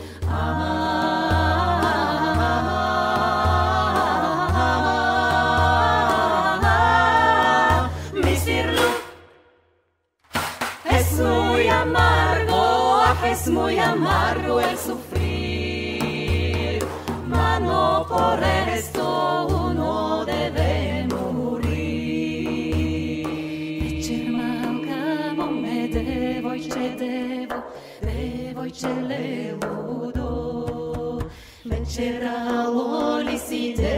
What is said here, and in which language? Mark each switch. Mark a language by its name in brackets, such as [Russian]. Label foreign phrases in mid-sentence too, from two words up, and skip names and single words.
[Spanish] Mi sirlo es muy amargo el sufrir, mas no por esto uno debe morir. [Macedonian] Вечер малка моме девојче лелудо, вечерало ли си